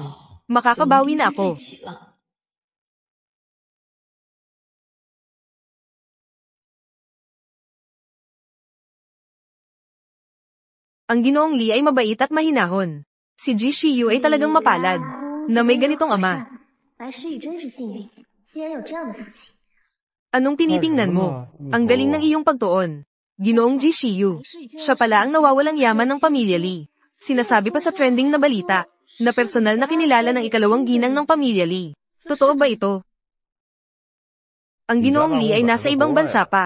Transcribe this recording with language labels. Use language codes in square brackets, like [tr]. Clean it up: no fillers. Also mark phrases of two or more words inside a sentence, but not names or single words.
[tl] Makakabawi na ako. Ang Ginoong Li ay mabait at mahinahon. Si Ji Shiyu ay talagang mapalad, na may ganitong ama. [zh] 来诗雨真是幸运，竟然有这样的父亲。 [tl] Anong tinitingnan mo? Ang galing ng iyong pagtuon. Ginoong Ji Shiyu. Siya pala ang nawawalang yaman ng pamilya Li. Sinasabi pa sa trending na balita, na personal na kinilala ng ikalawang ginang ng pamilya Li. Totoo ba ito? Ang Ginoong Li ay nasa ibang bansa pa.